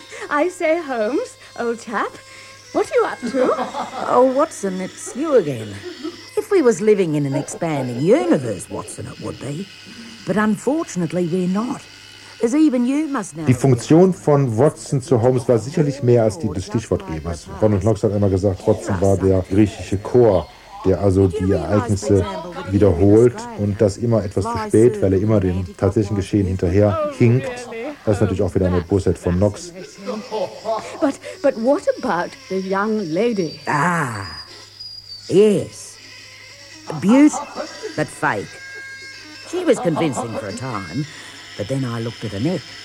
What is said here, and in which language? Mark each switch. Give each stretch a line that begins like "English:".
German: I say, Holmes, old chap, what are you up to? Oh, Watson, it's you again. If we was living in an expanding universe, Watson, it would be. But unfortunately we're not. As even you must know. Die Funktion von Watson zu Holmes war sicherlich mehr als die des Stichwortgebers. Ronald Knox hat einmal gesagt, Watson war der griechische Chor, der also die Ereignisse wiederholt und das immer etwas zu spät, weil er immer dem tatsächlichen Geschehen hinterher hinkt. Das ist natürlich auch wieder eine Bosheit von Knox.
English: But what about the young lady? Ah, yes. Abuse, but fake. She was convincing for a time, but then I looked at her neck.